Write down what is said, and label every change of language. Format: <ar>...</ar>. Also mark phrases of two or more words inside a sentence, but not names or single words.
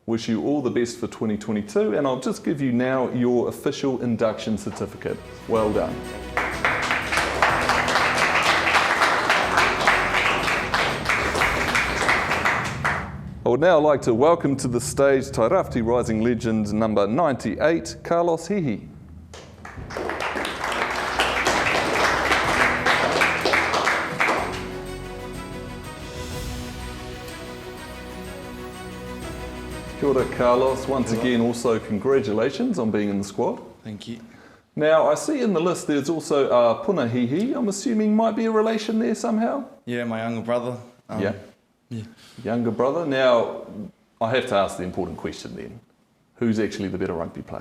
<en>wish you all the best for 2022, and I'll just give you now your official induction certificate. Well done. I would now like to welcome to the stage Tairāwhiti Rising Legend number 98, Carlos Hihi.</en> <mi>Kia ora, Carlos.</mi> <en>Once again, also congratulations on being in the squad. Thank you. Now, I see in the list there's also Puna Hihi. I'm assuming might be a relation there somehow? Yeah, my younger brother. Yeah. Younger brother. Now, I have to ask the important question then. Who's actually the better rugby player?</en>